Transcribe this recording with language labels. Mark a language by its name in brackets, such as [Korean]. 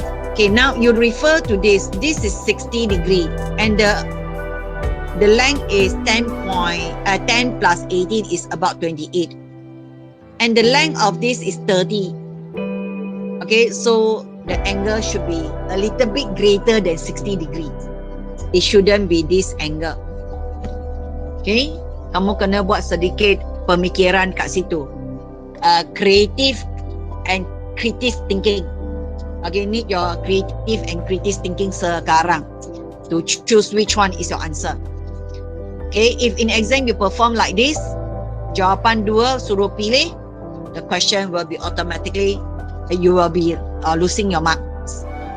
[English] Okay, now you refer to this. This is 60 degree and the length is 10 plus 18 is about 28. And the length of this is 30. Okay, so the angle should be a little bit greater than 60 degree. It shouldn't be this angle. [Malay] Okay, kamu kena buat sedikit pemikiran kat situ. [English] Creative and critical thinking. Okay, need your creative and critical thinking [Malay] sekarang [English] to choose which one is your answer. Okay, if in exam you perform like this, [Malay] jawapan 2 suruh pilih, [English] the question will be automatically, you will be losing your marks.